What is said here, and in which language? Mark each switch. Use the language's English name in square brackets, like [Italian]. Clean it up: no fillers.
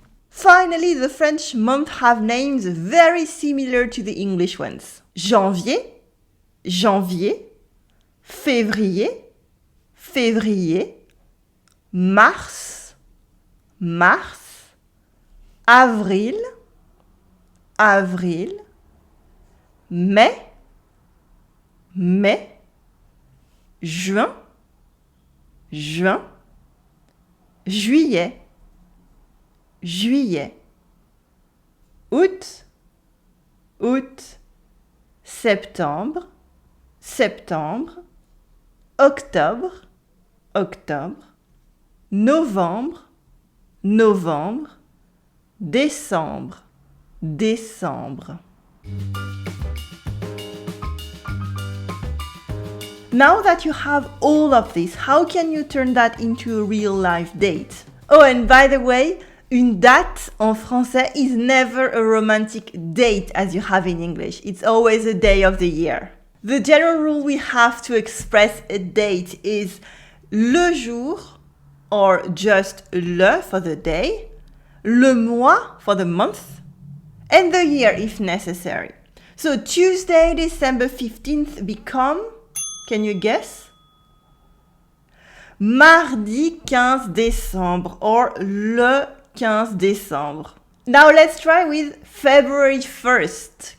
[English] Finally, the French months have names very similar to the English ones. [French] Janvier, janvier, février, février, mars, mars, avril, avril, mai, mai, juin, juin, juillet, juillet, août, août, septembre, septembre, octobre, octobre, novembre, novembre, décembre, décembre. [English] Now that you have all of this, how can you turn that into a real life date? Oh, and by the way, [French] une date en français [English] is never a romantic date as you have in English. It's always a day of the year. The general rule we have to express a date is le jour, or just le for the day, le mois for the month, and the year if necessary. So Tuesday, December 15th become, can you guess? [French] Mardi 15 décembre or le 15 décembre. [English] Now let's try with February 1st.